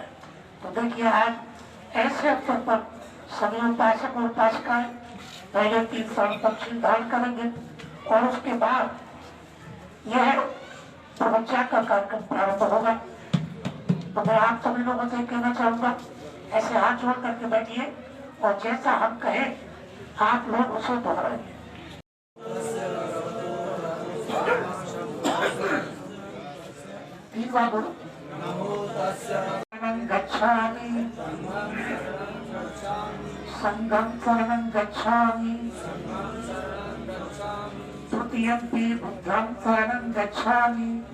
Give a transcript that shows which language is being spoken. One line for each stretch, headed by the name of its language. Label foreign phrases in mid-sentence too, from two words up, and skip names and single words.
Hindi: तो देखिए, आज ऐसे अवसर पर सभी उपासक और उपासिकाएं पहले 3 साल तक शील धारण करेंगे और उसके बाद यह तपस्या का कार्यक्रम प्रारंभ होगा। तो मैं आप सभी लोगों से कहना चाहूंगा, ऐसे हाथ जोड़ करके बैठिए और जैसा हम कहें आप लोग उसे दोहराइए।
Pali: गच्छामि संघं शरणं गच्छामि तृतीयंपि बुद्धं शरणं गच्छामि